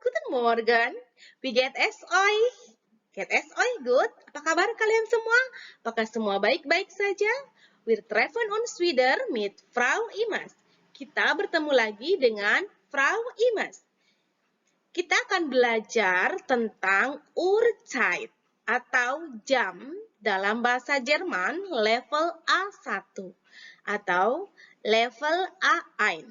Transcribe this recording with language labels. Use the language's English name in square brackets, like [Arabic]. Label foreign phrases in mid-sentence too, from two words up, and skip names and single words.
[German] Morgen. Wie geht es euch? Geht es euch gut? [Indonesian] Apa kabar kalian semua? Apakah semua baik-baik saja? [German] Wir treffen uns wieder mit Frau Imas. [Indonesian] Kita bertemu lagi dengan Frau Imas. Kita akan belajar tentang Uhrzeit atau jam dalam bahasa Jerman level A1 atau level A1.